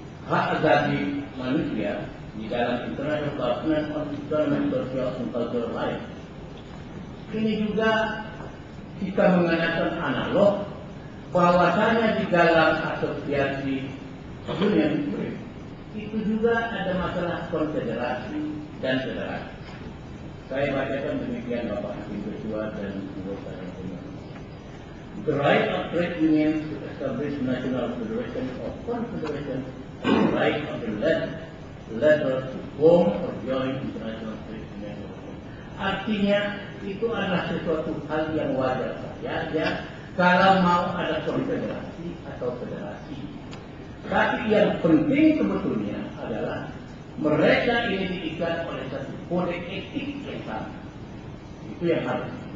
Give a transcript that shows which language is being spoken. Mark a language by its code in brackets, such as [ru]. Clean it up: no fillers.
[id] hak asasi manusia, di dalam International Covenant on Economic, Social and Cultural Rights, ini juga kita mengenakan analog bahwasanya di dalam asosiasi union itu juga ada masalah konfederasi dan federasi. Saya bacakan demikian Bapak Hakim Ketua dan anggota yang punya. [en] The right of trade unions to establish national federation or confederation, and the right of the latter to form or join international trade union. [id] Artinya itu adalah sesuatu hal yang wajar saja kalau mau ada konfederasi atau federasi. Tapi yang penting sebetulnya adalah mereka ini diikat oleh satu kode etik yang sama. Itu yang harus.